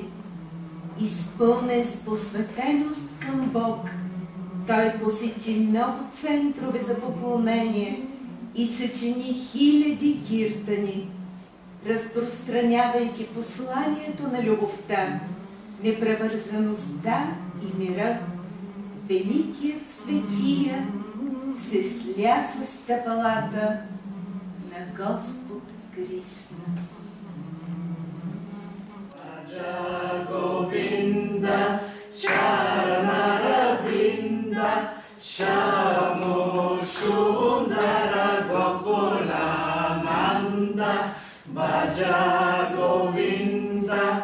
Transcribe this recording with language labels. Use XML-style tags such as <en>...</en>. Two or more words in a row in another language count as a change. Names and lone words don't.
<bg>Изпълнен с посветеност към Бог, той посети много центрове за поклонение и съчини хиляди киртани, разпространявайки посланието на любовта, непревързаността и мира. Великият светия се сля със стъпалата на Господ Кришна.</bg> <sa>गोविन्द, चरणारविन्द, शामो सुन्दर गोकुलानन्द, भज गोविन्द,</sa>